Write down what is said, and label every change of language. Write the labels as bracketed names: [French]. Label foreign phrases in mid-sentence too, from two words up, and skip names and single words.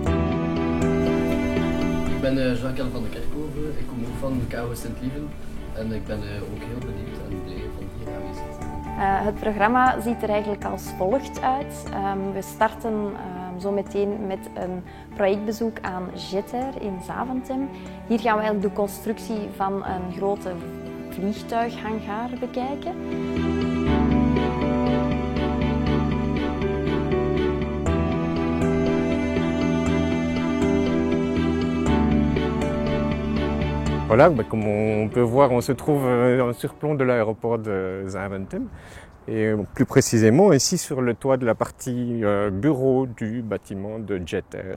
[Dutch] Ik ben Jean-Kel van de Kerkhoven, ik kom ook van KU Sint-Lieven en ik ben ook heel benieuwd en blij van hier aanwezig te zijn. Het programma ziet er eigenlijk als volgt uit. We starten zo meteen met een projectbezoek aan Jetter in Zaventem. Hier gaan we eigenlijk de constructie van een grote vliegtuighangar bekijken. [French] Voilà, comme on peut voir, on se trouve en surplomb de l'aéroport de Zaventem et plus précisément ici sur le toit de la partie bureau du bâtiment de Jetter.